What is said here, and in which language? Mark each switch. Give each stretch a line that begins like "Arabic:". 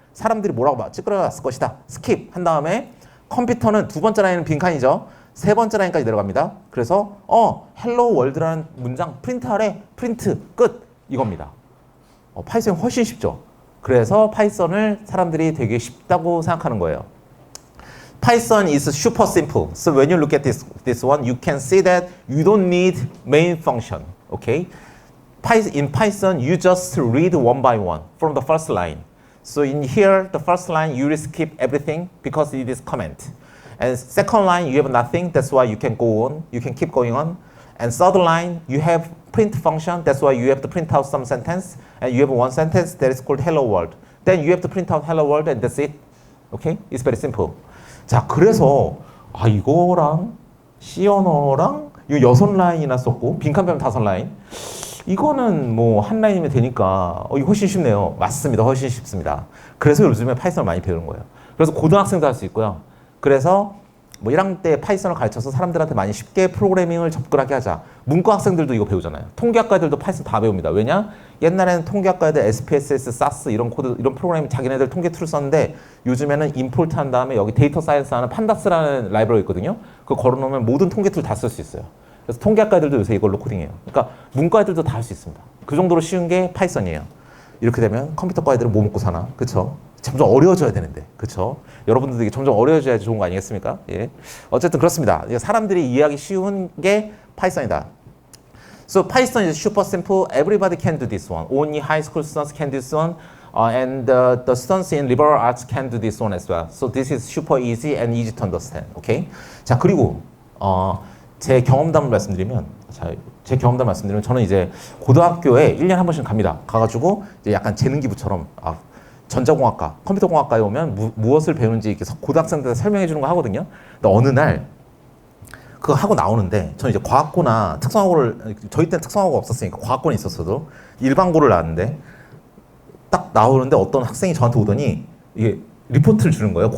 Korean: 사람들이 뭐라고 찌끄러졌을 것이다. 스킵 한 다음에 컴퓨터는 두 번째 라인은 빈칸이죠. 세 번째 라인까지 내려갑니다. 그래서 헬로 월드라는 문장 프린트하래. 프린트 끝. 이겁니다. 파이썬이 훨씬 쉽죠. 그래서 파이썬을 사람들이 되게 쉽다고 생각하는 거예요.
English: Python is super simple. So when you look at this one, you can see that you don't need main function. Okay? In Python, you just read one by one from the first line. So in here, the first line, you will skip everything because it is comment. And second line, you have nothing. That's why you can go on. You can keep going on. And third line, you have print function. That's why you have to print out some sentence. And you have one sentence that is called hello world. Then you have to print out hello world and that's it. Okay? It's very simple.
Korean: 자, 그래서 이거랑 C 언어랑 이거 6라인이나 썼고 빈칸 빼면 5라인. 이거는 뭐 한 라인이면 되니까 이거 훨씬 쉽네요. 맞습니다. 훨씬 쉽습니다. 그래서 요즘에 파이썬을 많이 배우는 거예요. 그래서 고등학생도 할 수 있고요. 그래서 뭐 1학년 때 파이썬을 가르쳐서 사람들한테 많이 쉽게 프로그래밍을 접근하게 하자. 문과 학생들도 이거 배우잖아요. 통계학과 애들도 파이썬 다 배웁니다. 왜냐? 옛날에는 통계학과 애들 SPSS, SAS 이런 코드, 이런 프로그래밍 자기네들 통계 툴을 썼는데 요즘에는 임포트 한 다음에 여기 데이터 사이언스 하는 판다스라는 라이브러리 있거든요. 그거 걸어놓으면 모든 통계 툴 다 쓸 수 있어요. 그래서 통계학과 애들도 요새 이걸로 코딩해요. 그러니까 문과 애들도 다 할 수 있습니다. 그 정도로 쉬운 게 파이썬이에요. 이렇게 되면 컴퓨터과 애들은 뭐 먹고 사나? 그쵸? 점점 어려워져야 되는데, 그쵸? 여러분들도 이게 점점 어려워져야지 좋은 거 아니겠습니까? 예. 어쨌든 그렇습니다. 사람들이 이해하기 쉬운 게 파이썬이다.
English: So Python is super simple. Everybody can do this one. Only high school students can do this one. And the students in liberal arts can do this one as well. So this is super easy and easy to understand. Okay?
Korean: 자, 그리고 제 경험담을 말씀드리면, 저는 이제 고등학교에 1년에 한 번씩 갑니다. 가가지고 이제 약간 재능 기부처럼 전자공학과, 컴퓨터공학과에 오면 무엇을 배우는지 이렇게 고등학생들한테 설명해 주는 거 하거든요. 근데 어느 날 그거 하고 나오는데 저는 이제 과학고나 특성화고를, 저희 때는 특성화고가 없었으니까 과학고는 있었어도 일반고를 나왔는데 딱 나오는데 어떤 학생이 저한테 오더니 이게 리포트를 주는 거예요.